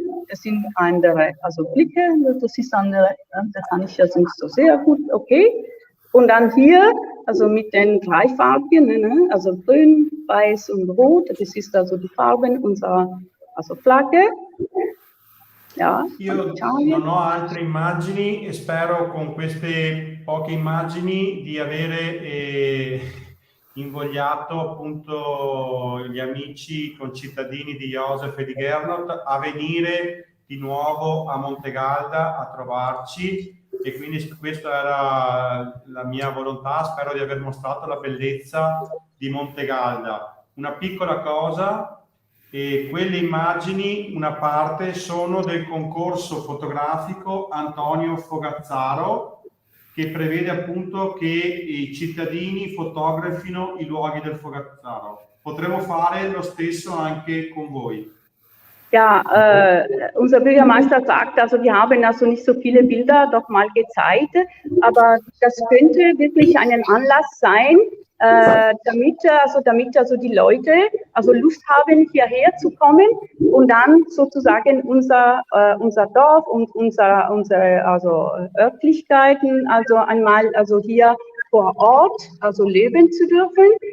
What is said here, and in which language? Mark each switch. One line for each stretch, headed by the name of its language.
German: Das sind andere Blicke, das ist andere, das kann ich jetzt nicht so sehr gut, okay. Und dann hier, mit den drei Farben, ne? Grün, Weiß und Rot, das ist die Farben unserer Flagge. Ja,
Italian: io non ho altre immagini e spero con queste poche immagini di avere invogliato appunto gli amici concittadini di Joseph e di Gernot a venire di nuovo a Montegalda a trovarci, e quindi questa era la mia volontà. Spero di aver mostrato la bellezza di Montegalda. Una piccola cosa, e quelle immagini, una parte, sono del concorso fotografico Antonio Fogazzaro, che prevede appunto che i cittadini fotografino i luoghi del Fogazzaro. Potremmo fare lo stesso anche con voi.
German: Ja, unser Bürgermeister sagt, wir haben nicht so viele Bilder doch mal gezeigt, aber das könnte wirklich ein Anlass sein, damit die Leute Lust haben, hierher zu kommen und dann sozusagen unser Dorf und unsere Örtlichkeiten einmal hier vor Ort leben zu dürfen.